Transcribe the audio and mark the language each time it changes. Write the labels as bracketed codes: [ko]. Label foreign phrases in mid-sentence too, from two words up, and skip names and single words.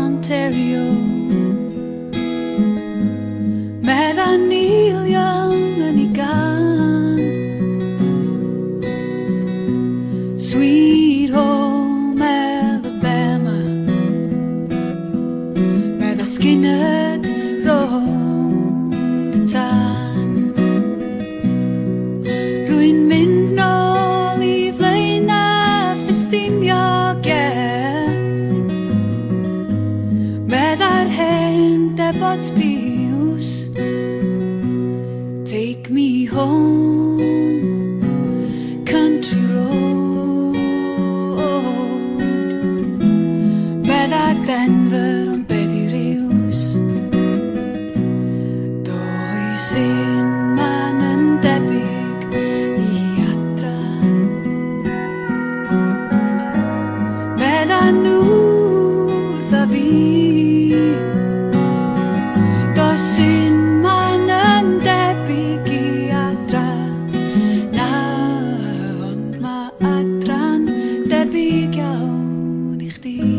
[cy] Ontario. Meddai'n Neil Young yn ei gan. [en] Sweet home Alabama. [cy] Meddai Skinner rownd y tan. Rwy'n mynd nôl I flaenau ffestiniog Meddai'r hen debot biws [en] Take me home Country road [cy] Meddai Denver ond be di riws Does un man yn debyg I adra Meddai nhw dda fi Does un man yn debyg I adra Na, ond mae adra'n debyg iawn I chdi